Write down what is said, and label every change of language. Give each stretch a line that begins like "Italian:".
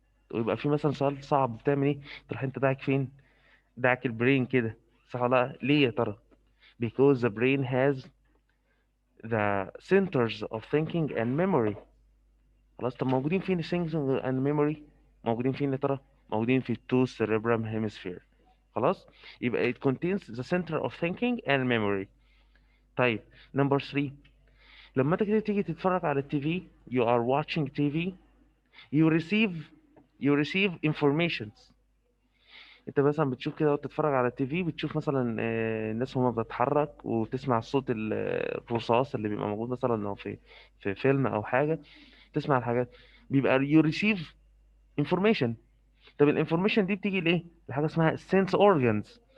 Arabic: ويبقى في مثلا سؤال صعب، بتعمل ايه؟ تروح انت داعك فين؟ داعك البرين كده، صح ولا لا؟ ليه يا ترى؟
English: because the brain has the centers of thinking and memory.
Arabic: خلاص. طب موجودين فين
English: thinking and memory؟
Arabic: موجودين فين يا ترى؟ موجودين في
English: two cerebral hemisphere.
Arabic: خلاص. يبقى
English: it contains the center of thinking and memory.
Arabic: طيب، number 3، لما انت كده تيجي تتفرج على التي في،
English: you are watching TV، you receive informations.
Arabic: انت مثلا بتشوف كده وتتفرج على التي في، بتشوف مثلا الناس وهما بتتحرك، وتسمع صوت الرصاص اللي بيبقى موجود مثلا لو في فيلم او حاجه، تسمع الحاجات، بيبقى
English: you receive information.
Arabic: طب الانفورميشن دي بتيجي لايه؟ لحاجه اسمها
English: sense organs.